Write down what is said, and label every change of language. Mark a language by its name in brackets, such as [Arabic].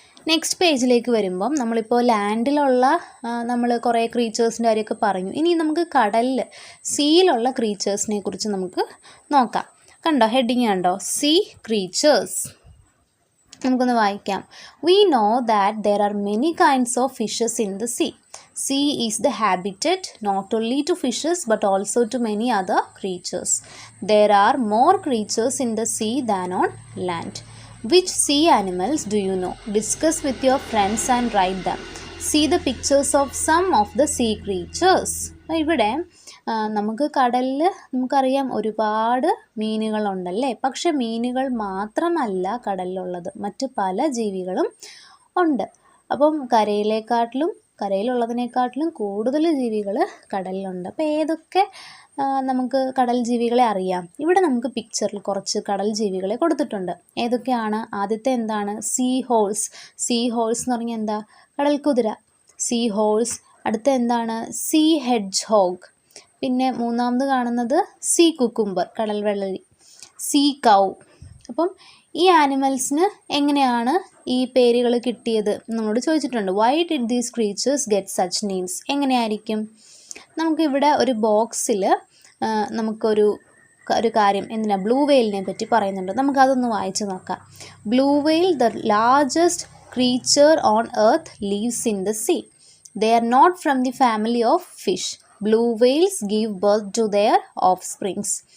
[Malayalam] Next പേജിലേക്ക് വരുമ്പം നമ്മളിപ്പോൾ ലാൻഡിലുള്ള നമ്മൾ കുറേ ക്രീച്ചേഴ്സിൻ്റെ കാര്യമൊക്കെ പറഞ്ഞു. ഇനി നമുക്ക് കടലിൽ സീയിലുള്ള ക്രീച്ചേഴ്സിനെ കുറിച്ച് നമുക്ക് നോക്കാം. കണ്ടോ, ഹെഡിങ് കണ്ടോ, സീ ക്രീച്ചേഴ്സ്. നമുക്കൊന്ന് വായിക്കാം. [English] We know that there are many kinds of fishes in the sea. Sea is the habitat not only to fishes but also to many other creatures. There are more creatures in the sea than on land. Which sea animals do you know? Discuss with your friends and write them. See the pictures of some of the sea creatures. [Malayalam] ഇവിടെ നമുക്ക് കടലിൽ നമുക്കറിയാം ഒരുപാട് മീനുകളുണ്ടല്ലേ. പക്ഷെ മീനുകൾ മാത്രമല്ല കടലിലുള്ളത്, മറ്റ് പല ജീവികളും ഉണ്ട്. അപ്പം കരയിലുള്ളതിനേക്കാട്ടിലും കൂടുതൽ ജീവികൾ കടലിലുണ്ട്. അപ്പോൾ ഏതൊക്കെ നമുക്ക് കടൽ ജീവികളെ അറിയാം? ഇവിടെ നമുക്ക് പിക്ചറിൽ കുറച്ച് കടൽ ജീവികളെ കൊടുത്തിട്ടുണ്ട്. ഏതൊക്കെയാണ്? ആദ്യത്തെ എന്താണ്? സീ ഹോഴ്സ് എന്ന് പറഞ്ഞാൽ എന്താ? കടൽ കുതിര, സീ ഹോഴ്സ്. അടുത്ത എന്താണ്? See hedge Hoeg. പിന്നെ മൂന്നാമത് കാണുന്നത് സീ കുക്കുംബർ, കടൽ വെള്ളരി, സീ കൗ. അപ്പം ഈ ആനിമൽസിന് എങ്ങനെയാണ് ഈ പേരുകൾ കിട്ടിയത് നമ്മളോട് ചോദിച്ചിട്ടുണ്ട്. [English] Why did these creatures get such names? [Malayalam] എങ്ങനെയായിരിക്കും? നമുക്കിവിടെ ഒരു ബോക്സിൽ നമുക്കൊരു കാര്യം ബ്ലൂ വെയിലിനെ പറ്റി പറയുന്നുണ്ട്. നമുക്കതൊന്ന് വായിച്ച് നോക്കാം. [English] Blue whale, the largest creature on earth, lives in the sea. They are not from the family of fish. Blue whales give birth to their offsprings.